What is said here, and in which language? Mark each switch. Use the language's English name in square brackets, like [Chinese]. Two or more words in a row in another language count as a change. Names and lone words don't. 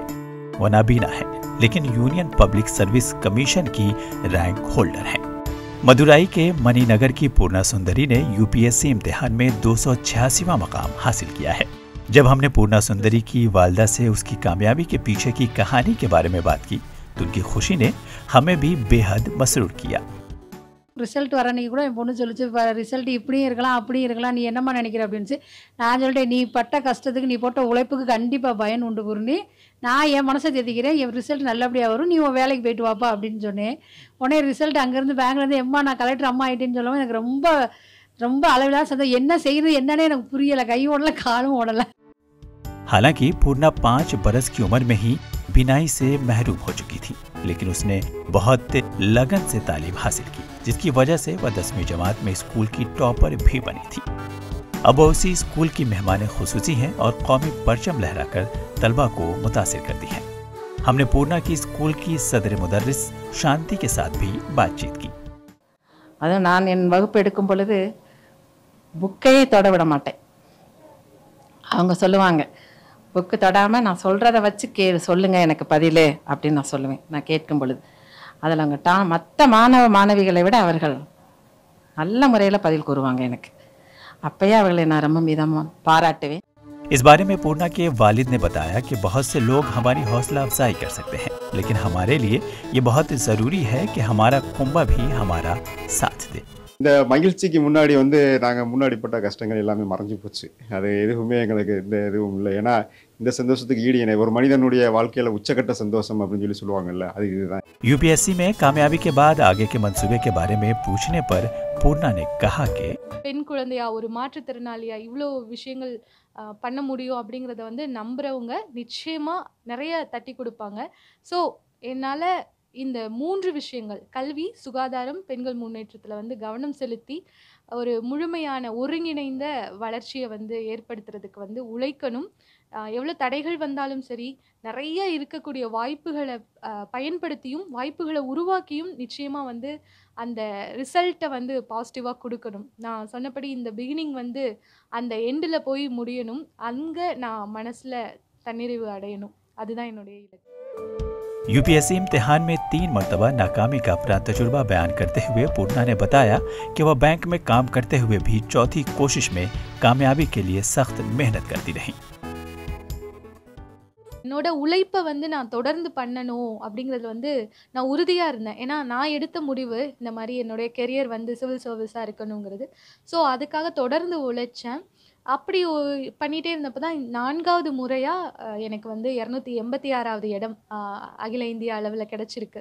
[Urdu] وہ نابینا ہے لیکن یونین پبلک سروس کمیشن کی [English] rank holder [Urdu] ہے. مدورائی کے منی نگر کی پورنا سندری نے یو پی ایس سی امتحان میں 286واں مقام حاصل کیا ہے. جب ہم نے پورنا سندری کی والدہ سے اس کی کامیابی کے پیچھے کی کہانی کے بارے میں بات کی تو ان کی خوشی نے ہمیں بھی بے حد مسرور کیا. [Tamil] ரிசல்ட் வர அன்றைக்கி கூட என் பொண்ணு சொல்லிச்சு, ரிசல்ட் இப்படியும் இருக்கலாம் அப்படியும் இருக்கலாம், நீ என்னம்மா நினைக்கிற அப்படின்ச்சு. நான் சொல்லிட்டேன், நீ பட்ட கஷ்டத்துக்கு நீ போட்ட உழைப்புக்கு கண்டிப்பாக பயன் உண்டு பூர்ணி. நான் என் மனசை தேத்திக்கிறேன், என் ரிசல்ட் நல்லபடியாக வரும், நீ உன் வேலைக்கு போயிட்டு வாப்பா அப்படின்னு சொன்னேன். உடனே ரிசல்ட் அங்கேருந்து பேங்க்லேருந்து எம்மா நான் கலெக்டர் அம்மா ஆகிட்டேன்னு சொல்லவும் எனக்கு ரொம்ப ரொம்ப அளவிலான சந்தோஷம். என்ன செய்கிறது என்னன்னே எனக்கு புரியலை, கை ஓடலை காலும் ஓடலை। [Urdu] حالانکہ پورنا 5 برس کی عمر میں ہی بینائی سے محروم ہو چکی تھی، لیکن اس نے بہت لگن سے تعلیم حاصل کی، جس کی وجہ سے وہ 10ویں جماعت میں اسکول کی ٹاپر بھی بنی تھی. اب وہ اسی اسکول کی مہمان خصوصی ہیں اور قومی پرچم لہرا کر طلبہ کو متاثر کرتی ہیں. ہم نے پورنا کی اسکول کی صدر مدرس شانتی کے ساتھ بھی بات چیت کی. [Tamil] அது நான் என் வகுப்பு எடுக்கும் பொழுது புக்கையே தொட விட மாட்டேன். அவங்க சொல்லுவாங்க, புக்கு தொடாமல் நான் சொல்கிறத வச்சு சொல்லுங்கள் எனக்கு பதிலே அப்படின்னு நான் சொல்லுவேன். நான் கேட்கும் பொழுது அதில் அவங்க மற்ற மாணவிகளை விட அவர்கள் நல்ல முறையில் பதில் கூறுவாங்க எனக்கு. அப்பயே அவர்களை நான் ரொம்ப மிதமாக பாராட்டுவேன்। [Urdu] اس بارے میں پورنا کے والد نے بتایا کہ بہت سے لوگ ہماری حوصلہ افزائی کر سکتے ہیں، لیکن ہمارے لیے یہ بہت ضروری ہے کہ ہمارا کنبہ بھی ہمارا ساتھ دے. [Tamil] இந்த மகிழ்ச்சிக்கு முன்னாடி நாங்கள் முன்னாடிப்பட்ட கஷ்டங்கள் எல்லாமே மறைஞ்சு போச்சு. அது எதுவுமே எங்களுக்கு எந்த எதுவும் இல்லை. ஏன்னா இந்த சந்தோஷத்துக்கு ஈடு இணை ஒரு மனிதனுடைய வாழ்க்கையில் உச்சக்கட்ட சந்தோஷம் அப்படின்னு சொல்லுவாங்கல்ல, அது இதுதான்। [Urdu] یو پی ایس سی میں کامیابی کے بعد آگے کے منصوبے کے بارے میں پوچھنے پر پورنا نے کہا کہ [Tamil] பெண் குழந்தையா ஒரு மாற்றுத்திறனாளியா இவ்வளோ விஷயங்கள் பண்ண முடியும் அப்படிங்கிறத நம்புறவங்க நிச்சயமாக நிறைய தட்டி கொடுப்பாங்க. ஸோ என்னால் இந்த 3 விஷயங்கள் கல்வி, சுகாதாரம், பெண்கள் முன்னேற்றத்தில் கவனம் செலுத்தி ஒரு முழுமையான ஒருங்கிணைந்த வளர்ச்சியை ஏற்படுத்துறதுக்கு உழைக்கணும். எவ்வளோ தடைகள் வந்தாலும் சரி, நிறைய இருக்கக்கூடிய வாய்ப்புகளை பயன்படுத்தியும் வாய்ப்புகளை உருவாக்கியும் நிச்சயமாக அந்த ரிசல்ட்டை பாசிட்டிவாக கொடுக்கணும். நான் சொன்னபடி இந்த பிகினிங் அந்த எண்டில் போய் முடியணும். அங்கே நான் மனசில் தன்னிறைவு அடையணும். அதுதான் என்னுடைய இலக்கு। [Urdu] یو پی ایس سی امتحان میں 3 مرتبہ ناکامی کا اپنا تجربہ بیان کرتے ہوئے پورنا نے بتایا کہ وہ بینک میں کام کرتے ہوئے بھی چوتھی کوشش میں کامیابی کے لیے سخت محنت کرتی رہی. [Tamil] என்னோட உழைப்பை நான் தொடர்ந்து பண்ணணும் அப்படிங்கிறது நான் உறுதியாக இருந்தேன். ஏன்னா நான் எடுத்த முடிவு இந்த மாதிரி என்னுடைய கெரியர் [English] civil serviceாக [Tamil] இருக்கணுங்கிறது. ஸோ அதுக்காக தொடர்ந்து உழைச்சேன். அப்படி பண்ணிகிட்டே இருந்தப்போ தான் 4வது முறையாக எனக்கு 286வது இடம் அகில இந்திய அளவில் கிடச்சிருக்கு.